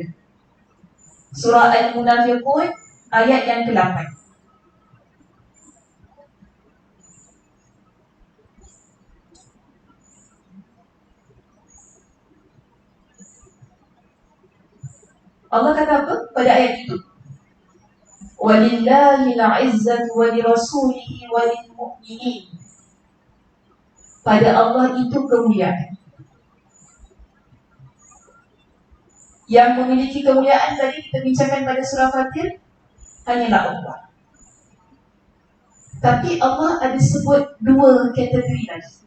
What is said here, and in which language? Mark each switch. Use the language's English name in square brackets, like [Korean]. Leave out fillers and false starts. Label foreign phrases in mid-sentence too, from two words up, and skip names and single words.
[Malay] Surah Al-Munafiqun ayat yang ke-8. Allah kata apa pada ayat itu? [Arabic] ولله العزة ولرسوله وللمؤمنين. [Malay] Pada Allah itu kemuliaan. Yang memiliki kemuliaan tadi kita bincangkan pada surah Fatir hanyalah Allah. Tapi Allah ada sebut 2 kategori lagi.